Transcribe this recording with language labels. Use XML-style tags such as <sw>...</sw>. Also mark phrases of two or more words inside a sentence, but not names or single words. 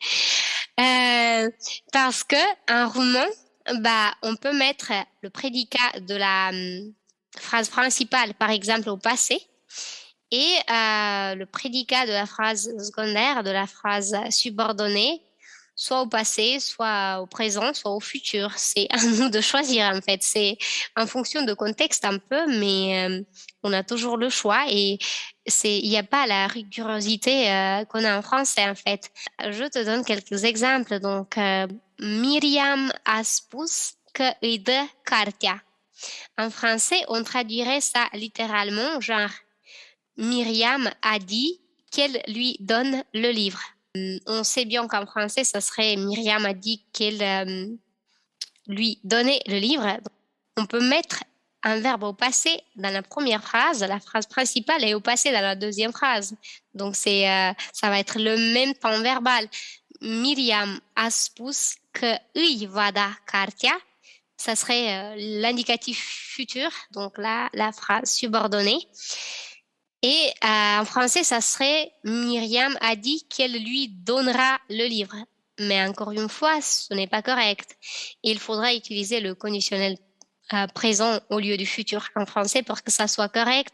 <fr>Parce que en roumain, bah, on peut mettre le prédicat de la phrase principale, par exemple, au passé et le prédicat de la phrase secondaire, de la phrase subordonnée, soit au passé, soit au présent, soit au futur. C'est à nous de choisir en fait. C'est en fonction de contexte un peu, mais on a toujours le choix et il n'y a pas la rigorosité qu'on a en français en fait. Je te donne quelques exemples. Donc,</fr> <ro>Miriam a spus că îi dă cartea.</ro> <fr>En français, on traduirait ça littéralement, genre Myriam a dit qu'elle lui donne le livre. On sait bien qu'en français, ça serait Myriam a dit qu'elle lui donnait le livre. On peut mettre un verbe au passé dans la première phrase, la phrase principale, et au passé dans la deuxième phrase. Donc ça va être le même temps verbal.</fr> <ro>Myriam a spus că îi va da cartea.</ro> <fr>Ça serait l'indicatif futur, donc la phrase subordonnée. Et en français, ça serait Myriam a dit qu'elle lui donnera le livre. Mais encore une fois, ce n'est pas correct. Il faudra utiliser le conditionnel présent au lieu du futur en français pour que ça soit correct.</fr>